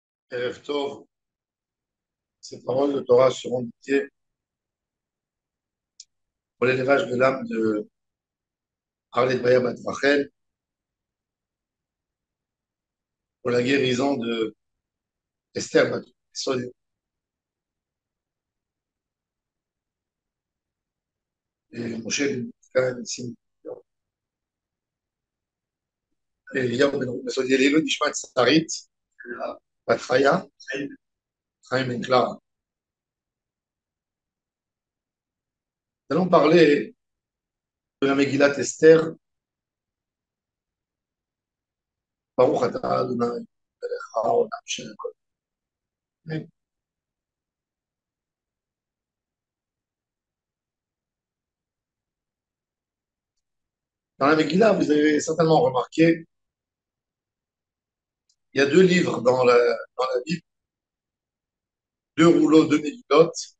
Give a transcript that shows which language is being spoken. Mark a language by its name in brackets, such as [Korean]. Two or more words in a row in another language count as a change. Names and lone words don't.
[Hebrew] ערב טוב, [French] ces paroles de Torah seront dédiées pour l'élevage de l'âme de Arlet Baya Bat Rachel, pour la guérison de Esther Bat Yesod et Moshe Ben Sim et Eliyahu Ben Yesod Eliyahu Nishmat Sarit, Bat Chaya, Chaim Ben Clara. Nous allons parler de la Megillat Esther, [Hebrew] ברוך אתה אדוני, מלך העולם של כל. [French] Dans la Megillah, vous avez certainement remarqué, il y a deux livres dans la Bible, deux rouleaux, deux Megillot.